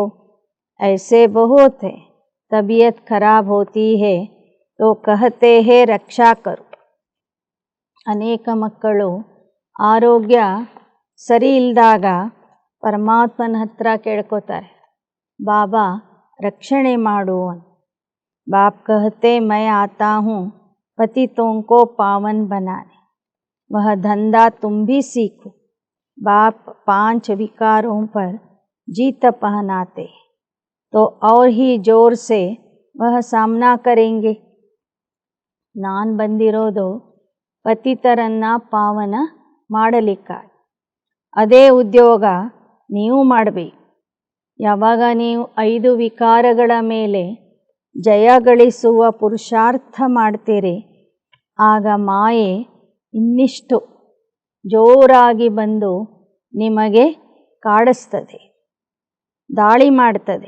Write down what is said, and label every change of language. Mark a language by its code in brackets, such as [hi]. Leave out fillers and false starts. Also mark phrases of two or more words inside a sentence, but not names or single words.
[hi] ऐसे बहुत है, तबीयत खराब होती है तो कहते है रक्षा करो. [kn] ಅನೇಕ ಮಕ್ಕಳು ಆರೋಗ್ಯ ಸರಿ ಇಲ್ಲದಾಗ ಪರಮಾತ್ಮನ ಹತ್ರ ಕೇಳ್ಕೋತಾರೆ, ಬಾಬಾ ರಕ್ಷಣೆ ಮಾಡು ಅಂತ. [hi] बाप कहते मैं आता हूँ पतितों को पावन बनाने, वह धंधा तुम भी सीखो। बाप 5 विकारों पर जीत पहनाते तो और ही जोर से वह सामना करेंगे। [kn] ನಾನು ಬಂದಿರೋದು ಪತಿತರನ್ನು ಪಾವನ ಮಾಡಲಿಕ್ಕಾಗಿ. ಅದೇ ಉದ್ಯೋಗ ನೀವು ಮಾಡಬೇಕು. ಯಾವಾಗ ನೀವು 5 ವಿಕಾರಗಳ ಮೇಲೆ ಜಯ ಗಳಿಸುವ ಪುರುಷಾರ್ಥ ಮಾಡ್ತೀರಿ, ಆಗ ಮಾಯೆ ಇನ್ನಿಷ್ಟು ಜೋರಾಗಿ ಬಂದು ನಿಮಗೆ ಕಾಡಿಸ್ತದೆ, ದಾಳಿ ಮಾಡ್ತದೆ.